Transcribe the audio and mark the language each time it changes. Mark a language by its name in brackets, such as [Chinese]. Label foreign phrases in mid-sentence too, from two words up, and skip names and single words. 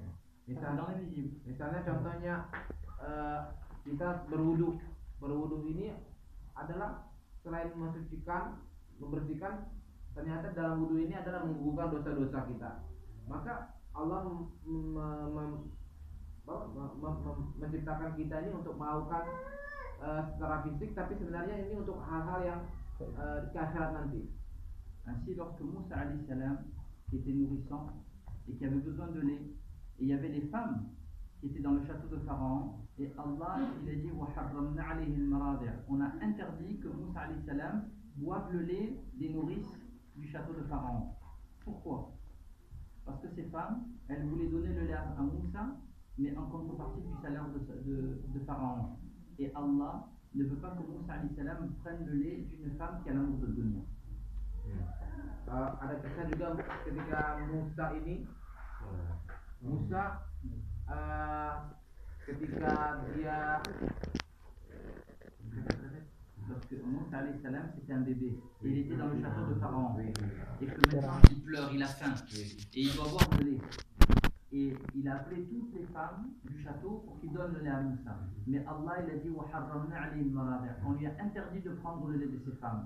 [Indonesian] Misalnya contohnya kita berwudu ini adalah selain mensucikan, membersihkan, ternyata dalam wudu ini adalah menggugurkan dosa-dosa kita. Maka Allah menciptakan kita ini untuk melakukan secara fisik, tapi sebenarnya ini untuk hal-hal yang di akhirat nanti. [French] Ainsi, lorsque Moussa [Arabic] عليه السلام, [French] qui était nourrissant et qui avait besoin de lait, et il y avait les femmes qui étaient dans le château de Pharaon, et Allah il a dit [Arabic] وَحَرَّمْنَا عَلَيْهِ الْمَرَاضِعَ, [French] on a interdit que Moussa [Arabic] عليه السلام [French] boive le lait des nourrices du château de Pharaon. Pourquoi? Parce que ces femmes, elles voulaient donner le lait à Moussa, mais en contrepartie du salaire de Pharaon. Et Allah ne veut pas que Moussa [Arabic] عليه السلام [French] prenne le lait d'une femme qui a l'amour de dunia. [Indonesian] Ada kisah juga ketika Musa ini, ketika dia [French] lorsque Moussa [Arabic] عليه السلام [French] c'était un bébé, et il était dans le château de Pharaon, et que maintenant il pleure, il a faim, et il doit boire le lait. Et il a appelé toutes les femmes du château pour qu'ils donnent le lait à Moussa. Mais Allah il a dit [Arabic] وَحَرَّمْنَا عَلَيْهِ الْمَرَاضِعَ, [French] on lui a interdit de prendre le lait de ces femmes.